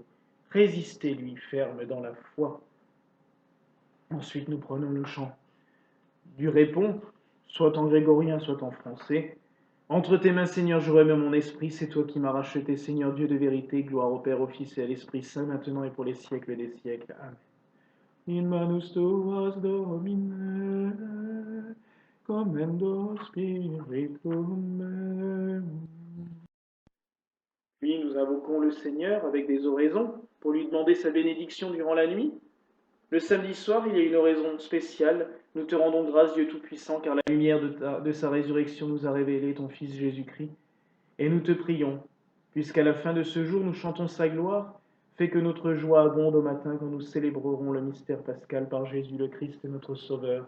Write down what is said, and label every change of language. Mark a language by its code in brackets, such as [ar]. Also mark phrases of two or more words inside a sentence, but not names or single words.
[fr] Résistez-lui ferme dans la foi. » Ensuite, nous prenons le chant du répond, soit en grégorien, soit en français. « Entre tes mains, Seigneur, je remets mon esprit, c'est toi qui m'as racheté, Seigneur Dieu de vérité, gloire au Père, au Fils et à l'Esprit Saint, maintenant et pour les siècles des siècles. Amen. [la] In manus tuas Domine, commendo spiritum meum. [fr] » Puis nous invoquons le Seigneur avec des oraisons pour lui demander sa bénédiction durant la nuit. Le samedi soir, il y a une oraison spéciale. Nous te rendons grâce, Dieu Tout-Puissant, car la lumière de sa résurrection nous a révélé ton Fils Jésus-Christ. Et nous te prions, puisqu'à la fin de ce jour, nous chantons sa gloire, fais que notre joie abonde au matin quand nous célébrerons le mystère pascal par Jésus le Christ, notre Sauveur.